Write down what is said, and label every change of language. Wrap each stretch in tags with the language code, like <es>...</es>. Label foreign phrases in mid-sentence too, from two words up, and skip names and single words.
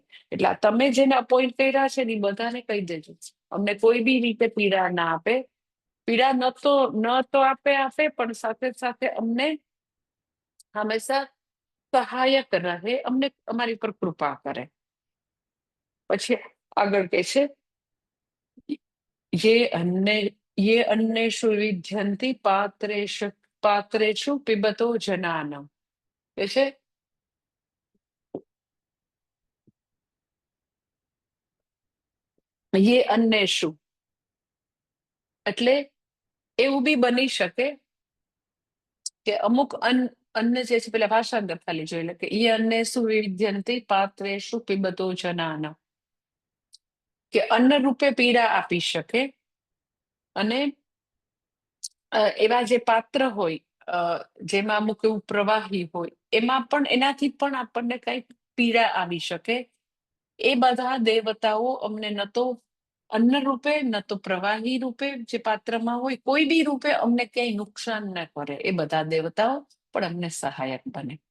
<gu>એટલે તમે જેને અપોઇન્ટ કર્યા છે ને એ બધાને કહી દેજો, અમને કોઈ બી રીતે પીડા ના આપે. પીડા ન તો આપે પણ સાથે સાથે અમને હંમેશા સહાયક રહે, અમને અમારી પર કૃપા કરે. પછી આગળ કે છે</gu> <sa>ये अन्नेषु विध्यन्ति पात्रेषु पिबतो जनानम.</sa> <gu>કે છે</gu> <sa>ये अन्नेषु</sa> <gu>એટલે એવું બી બની શકે કે અમુક અન્ન જે છે, પેલા ભાષાંતર ખાલી જોઈ લે કે એ</gu> <sa>अन्नेषु विध्यन्ति पात्रेषु पिबतो जनानम,</sa> <gu>કે અન્ન રૂપે પીડા આપી શકે. અને એવા જે પાત્ર હોય જેમાં અમુક એવું પ્રવાહી હોય, એમાં પણ એનાથી પણ આપણને કઈ પીડા આવી શકે. એ બધા દેવતાઓ અમને ન તો અન્ન રૂપે, ન તો પ્રવાહી રૂપે જે પાત્રમાં હોય, કોઈ બી રૂપે અમને ક્યાંય નુકસાન ન કરે, એ બધા દેવતાઓ પણ અમને સહાયક બને.</gu>